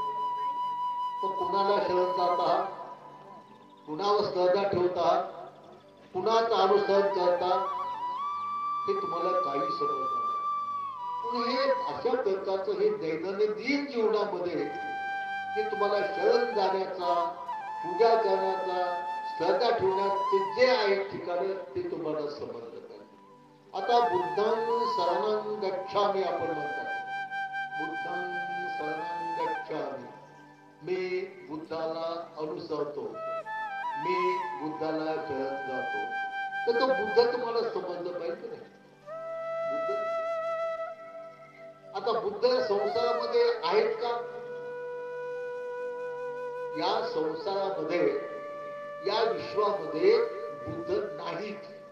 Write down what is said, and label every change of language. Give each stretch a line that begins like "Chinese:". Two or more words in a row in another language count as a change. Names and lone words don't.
Marathi: तो कुणाला शरण जाता, कुणावर श्रद्धा ठेवता, कुणाचा अनुसरण करता, हे तुम्हाला काही समजलं नाही. पण हे अशा प्रकारचं हे दैनंदिन जीवनामध्ये हे तुम्हाला शरण जाण्याचा, पूजा करण्याचा, श्रद्धा ठेवण्याचे जे आहेत ठिकाण ते तुम्हाला समजलं पाहिजे. आता
Pali: बुद्धं शरणं गच्छामि
Marathi: आपण म्हणतात.
Pali: बुद्धं शरणं गच्छामि.
Marathi: मी बुद्धाला अनुसरतो, मी बुद्धाला शरण जातो. तर तो बुद्ध तुम्हाला समजलं पाहिजे नाही. बुद्ध आता बुद्ध संसारामध्ये आहेत का? या संसारामध्ये, या विश्वामध्ये बुद्ध नाहीत.